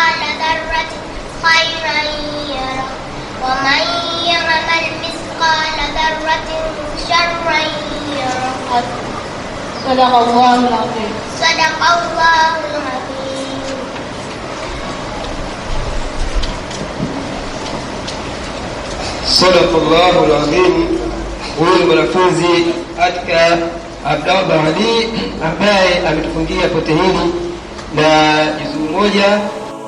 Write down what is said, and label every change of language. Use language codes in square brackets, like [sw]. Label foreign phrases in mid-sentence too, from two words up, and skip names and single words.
[ar] مثقال ذرة خيرا يره ومن يعمل مثقال ذرة شرا يره. صدق الله العظيم. صدق الله العظيم. صدق الله العظيم. [sw] Huyu ni mwanafunzi katika Abdallah Ali ambaye ametufungia pote hili na juzuu moja